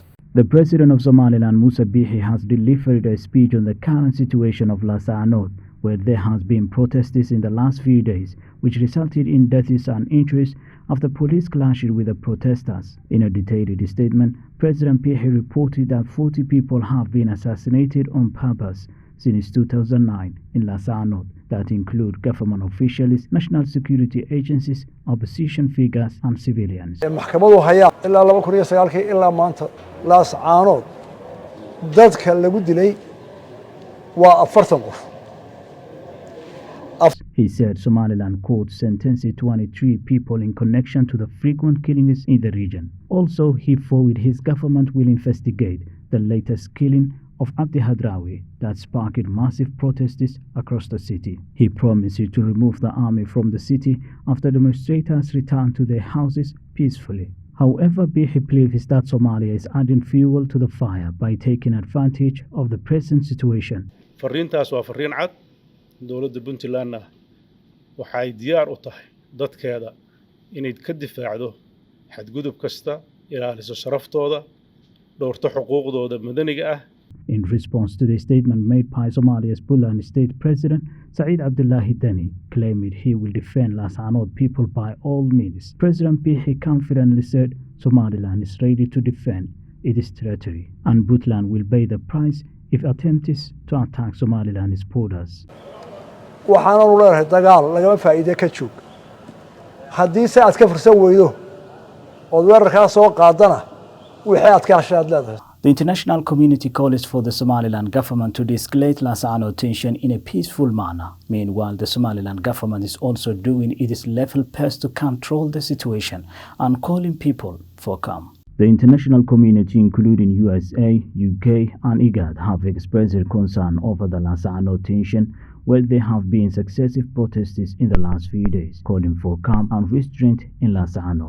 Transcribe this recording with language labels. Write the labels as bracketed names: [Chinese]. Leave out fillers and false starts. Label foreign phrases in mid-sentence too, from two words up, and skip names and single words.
[English] The President of Somaliland, Musa Bihi, has delivered a speech on the current situation of Las Anod, where there has been protests in the last few days, which resulted in deaths and injuries after police clashed with the protesters. In a detailed statement, President Bihi reported that 40 people have been assassinated on purpose since 2009 in Las Anod, that include government officials, national security agencies, opposition figures, and civilians. [Somali] maxkamadu haya ilaa 2009 ilaa maanta Las Anod dadka lagu dilay waa 40 qof. [English] He said Somaliland court sentenced 23 people in connection to the frequent killings in the region. Also, he vowed his government will investigate the latest killing of Abdi Hadrawi that sparked massive protests across the city. He promised to remove the army from the city after demonstrators returned to their houses peacefully. However, Bihi believes that Somalia is adding fuel to the fire by taking advantage of the present situation. [Somali] fariintaas waa fariin cad dowladda Puntland waxay diyaar u tahay dadkeeda inay ka difaacdo xadgudub kasta ilaaliso sharaftooda dhowrto xuquuqdooda madaniga ah. [English] In response to the statement made by Somalia's Puntland State President, Saeed Abdullahi Deni claimed he will defend Las Anod people by all means. President Bihi confidently said Somaliland is ready to defend its territory, and Puntland will pay the price if attempts to attack Somaliland's borders. [Somali] waxaan u leeyahay dagaal lagama faa'iido ka joog haddii si aad ka fursan weydo oo weerarka soo qaadana wixii aad ka hashaad leedahay. [English] The international community calls for the Somaliland government to de-escalate Las Anod tension in a peaceful manner. Meanwhile, the Somaliland government is also doing its level best to control the situation and calling people for calm. The international community, including USA, UK, and IGAD, have expressed concern over the Las Anod tension, where there have been successive protests in the last few days, calling for calm and restraint in Las Anod.